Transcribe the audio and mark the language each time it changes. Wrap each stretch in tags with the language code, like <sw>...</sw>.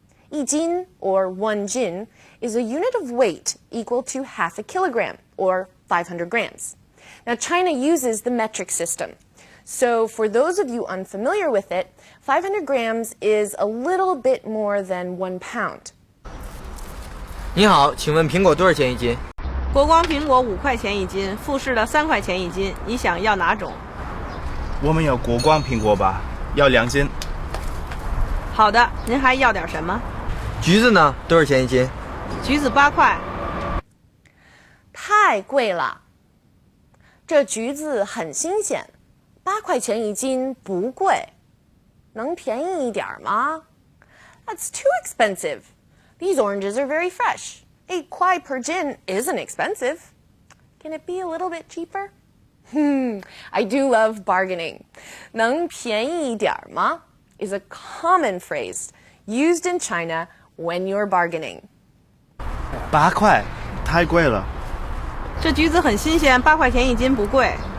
<en>一斤, or 1 jin, is a unit of weight equal to half a kilogram, or 500 grams. Now, China uses the metric system. So for those of you unfamiliar with it, 500 grams is a little bit more than 1 pound.</en> <zh>你好，请问苹果多少钱一斤？国光苹果5块钱一斤，富士的3块钱一斤，你想要哪种？我们有国光苹果吧，要2斤。好的，您还要点什么？橘子呢？多少钱一斤？橘子8块。太贵了。这橘子很新鲜，8块钱一斤，不贵。能便宜一点吗？</zh> <en>That's too expensive. These oranges are very fresh. 8 kwai per gin isn't expensive. Can it be a little bit cheaper? I do love bargaining.</en> <zh>能便宜一点吗</zh> <en>is a common phrase used in China when you're bargaining.</en> <zh>8块，太贵了。这橘子很新鲜，8块钱一斤，不贵。</zh>